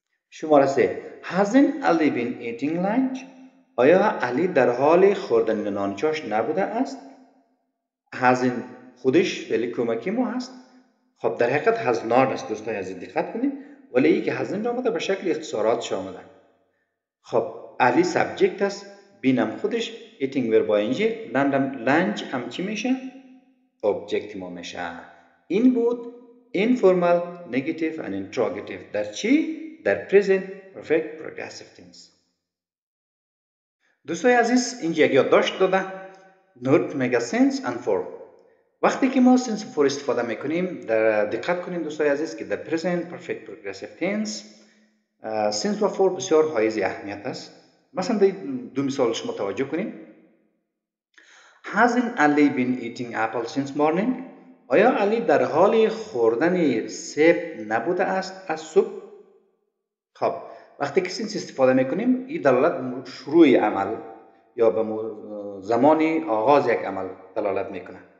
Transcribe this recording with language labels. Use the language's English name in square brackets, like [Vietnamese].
[Persian] شماره 3 [English] hasn't Ali been eating lunch؟ [Persian] آیا علی در حال خوردن نانچاش نبوده است؟ hasn't خودش فعل کمکی ما هست. خب در حقیقت has not است دوستان عزیز، دقت کنید. ولی ای که hasn't آمده به شکل اختصارات آمده. خب علی سابجکت است. بین هم خودش eating ورب آینجی. لنچ هم چی میشه؟ object ما میشه. این بود [English] informal, negative and interrogative [Persian] در چی؟ در [English] present perfect progressive tense. [Persian] دوستای عزیز اینجا یک یادداشت داده. نوت میگه since and for. وقتی که ما since for استفاده میکنیم دقت کنید دوستای عزیز که در present perfect progressive tense since و for بسیار حائز اهمیت است. مثلا در دو مثال شما توجه کنید. [English] Hasn't Ali been eating apple since morning؟ [Persian] آیا علی در حال خوردن سیب نبوده است از صبح؟ خب وقتی که since استفاده میکنیم این دلالت شروع عمل یا به زمان آغاز یک عمل دلالت میکنه.